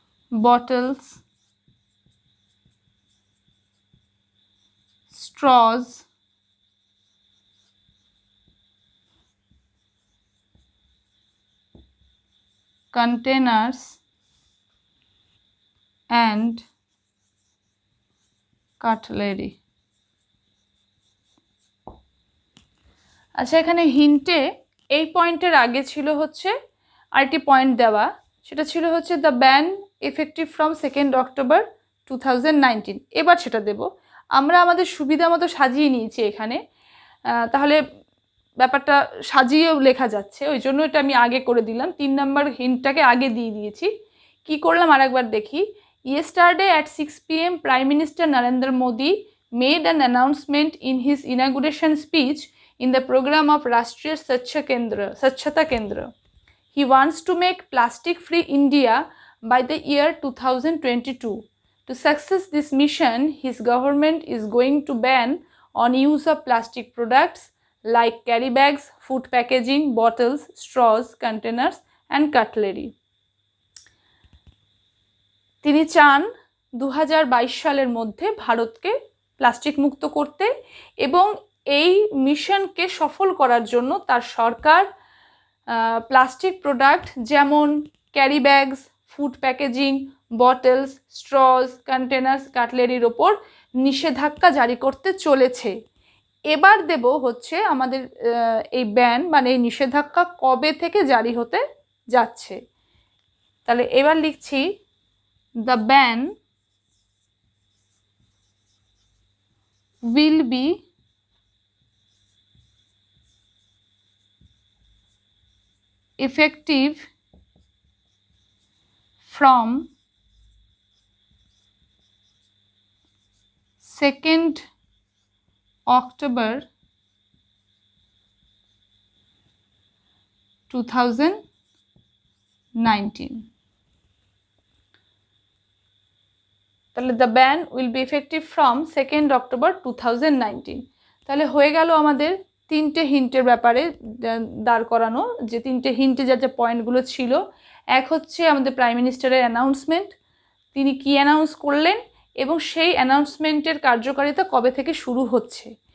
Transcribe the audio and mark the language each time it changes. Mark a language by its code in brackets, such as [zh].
[en] bottles, straws, containers and cutlery। [bn] আচ্ছা, এখানে হিন্টে এই পয়েন্টের আগে ছিল হচ্ছে আরেকটি পয়েন্ট দেওয়া, সেটা ছিল হচ্ছে [en] The ban effective from 2 October 2019। [bn] এবার সেটা দেব। আমরা আমাদের সুবিধা মতো সাজিয়ে নিয়েছি এখানে, তাহলে ব্যাপারটা সাজিয়েও লেখা যাচ্ছে, ওই জন্য এটা আমি আগে করে দিলাম। 3 নম্বর হিন্টটাকে আগে দিয়ে দিয়েছি। কি করলাম আরেকবার দেখি। [en] Yesterday at 6 p.m. Prime Minister Narendra Modi made an announcement in his inauguration speech in the program of Rashtriya Swachhata Kendra. He wants to make plastic-free India by the year 2022. To success this mission, his government is going to ban on use of plastic products like carry bags, food packaging, bottles, straws, containers and cutlery. [bn] তিনি চান 2022 সালের মধ্যে ভারতকে plastic মুক্ত করতে এবং এই মিশনকে সফল করার জন্য তার সরকার প্লাস্টিক প্রোডাক্ট যেমন carry bags, food packaging, bottles, স্ট্রজ, containers, কাটলেরির ওপর নিষেধাজ্ঞা জারি করতে চলেছে। এবার দেব হচ্ছে আমাদের এই ব্যান মানে এই নিষেধাজ্ঞা কবে থেকে জারি হতে যাচ্ছে। তাহলে এবার লিখছি [en] the ban will be effective from 2 October 2019। তাহলে the ban will be effective from 2 October 2019। [bn] তাহলে হয়ে গেল আমাদের 3টে হিন্টের ব্যাপারে দাঁড় করানো, যে 3টে হিন্টে যা যা পয়েন্টগুলো ছিল। এক হচ্ছে আমাদের প্রাইম মিনিস্টারের অ্যানাউন্সমেন্ট, তিনি কি অ্যানাউন্স করলেন এবং সেই অ্যানাউন্সমেন্টের কার্যকারিতা কবে থেকে শুরু হচ্ছে।